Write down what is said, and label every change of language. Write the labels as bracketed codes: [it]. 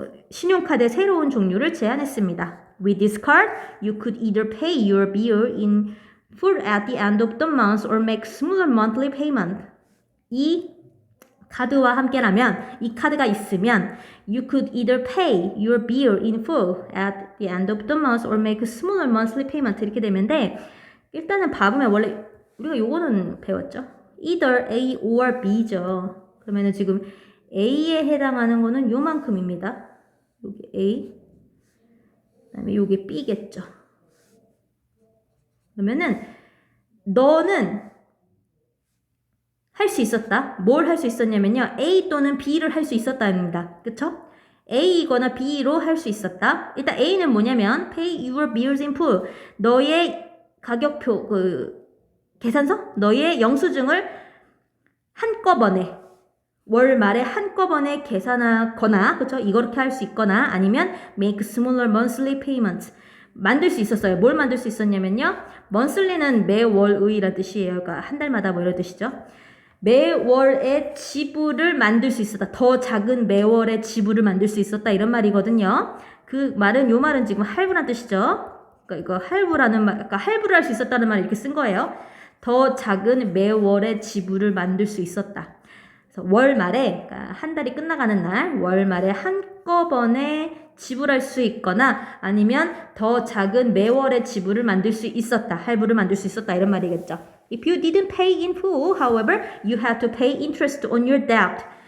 [ko] 신용카드의 새로운 종류를 제안했습니다. [en] With this card, you could either pay your bill in full at the end of the month or make smaller monthly payment. [ko] 이 카드와 함께라면, 이 카드가 있으면 [en] you could either pay your bill in full at the end of the month or make smaller monthly payment [ko] 이렇게 되는데 일단은 봐보면 원래 우리가 요거는 배웠죠. either A or B죠. 그러면은 지금 A에 해당하는 거는 요만큼입니다. 여기 A, 그다음에 요게 B겠죠. 그러면은 너는 할 수 있었다. 뭘 할 수 있었냐면요. A 또는 B를 할 수 있었다입니다. 그쵸? A이거나 B로 할 수 있었다. 일단 A는 뭐냐면 [en] pay your bills in full. [ko] 너의 가격표, 계산서? 너의 영수증을 한꺼번에 월 말에 한꺼번에 계산하거나, 그쵸? 이렇게 할 수 있거나 아니면 [en] make smaller monthly payments. [ko] 만들 수 있었어요. 뭘 만들 수 있었냐면요. monthly는 매월의라는 뜻이에요. 그러니까 한 달마다 뭐 이런 뜻이죠. 매월의 지불을 만들 수 있었다. 더 작은 매월의 지불을 만들 수 있었다. 이런 말이거든요. 그 말은, 요 말은 지금 할부란 뜻이죠. 그러니까 이거 할부라는 말, 그러니까 할부를 할 수 있었다는 말을 이렇게 쓴 거예요. 더 작은 매월의 지불을 만들 수 있었다. 그래서 월 말에, 그러니까 한 달이 끝나가는 날, 월 말에 한꺼번에 지불할 수 있거나 아니면 더 작은 매월의 지불을 만들 수 있었다. 할부를 만들 수 있었다. 이런 말이겠죠. [en] If you didn't pay in full, however, you had to pay interest on your debt.